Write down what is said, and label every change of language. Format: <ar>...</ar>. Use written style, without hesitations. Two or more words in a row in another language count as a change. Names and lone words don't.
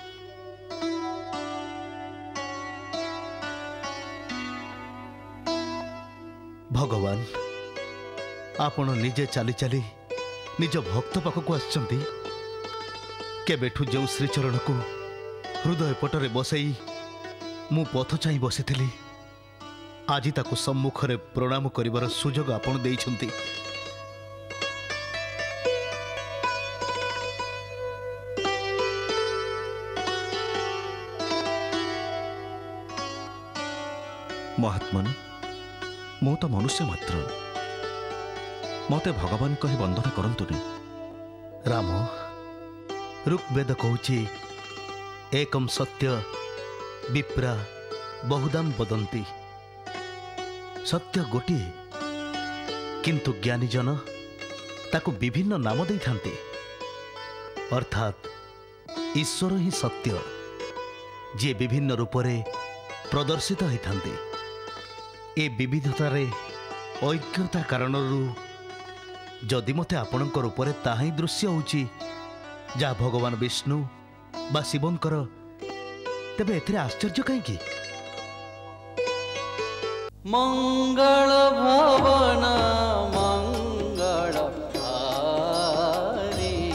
<or>ଭଗବାନ ଆପଣ ନିଜେ ଚାଲି ଚାଲି ନିଜ ଭକ୍ତ ପାଖକୁ ଆଛନ୍ତି କେବେଠୁ ଯେଉଁ ଶ୍ରୀଚରଣ କୁ ହୃଦୟ ପଟରେ ବସାଇ ମୁଁ ପଥ ଚାହିଁ ବସିଥିଲି ଆଜି ତାକୁ ସମ୍ମୁଖରେ ପ୍ରଣାମ କରିବାର ସୁଯୋଗ ଆପଣ ଦେଇଛନ୍ତି। ମହାତ୍ମନ ମୁଁ ତ ମନୁଷ୍ୟ ମାତ୍ର ମତେ ଭଗବାନ କହି ବନ୍ଦନ କରନ୍ତୁନି। ରାମ ଋଗ୍ୱେଦ କହୁଛି</or> <sa>एकम सत्य विप्रा बहुदाम वदंती।</sa> <or>ସତ୍ୟ ଗୋଟିଏ କିନ୍ତୁ ଜ୍ଞାନୀ ଜନ ତାକୁ ବିଭିନ୍ନ ନାମ ଦେ ଥାନ୍ତି ଅର୍ଥାତ୍ ଈଶ୍ୱର ହିଁ ସତ୍ୟ ଯେ ବିଭିନ୍ନ ରୂପରେ ପ୍ରଦର୍ଶିତ ହୋଇଥାନ୍ତି। ଏ ବିବିଧତାରେ ଐକ୍ୟତା କାରଣରୁ ଯଦି ମତେ ଆପଣଙ୍କ ରୂପରେ ତାହି ଦୃଶ୍ୟ ହେଉଛି ଯା ଭଗବାନ ବିଷ୍ଣୁ ବା ଶିବଙ୍କର ତେବେ ଏଥିରେ ଆଶ୍ଚର୍ଯ୍ୟ କାହିଁ</or> <awa>मंगल भवन मंगल हारी</awa>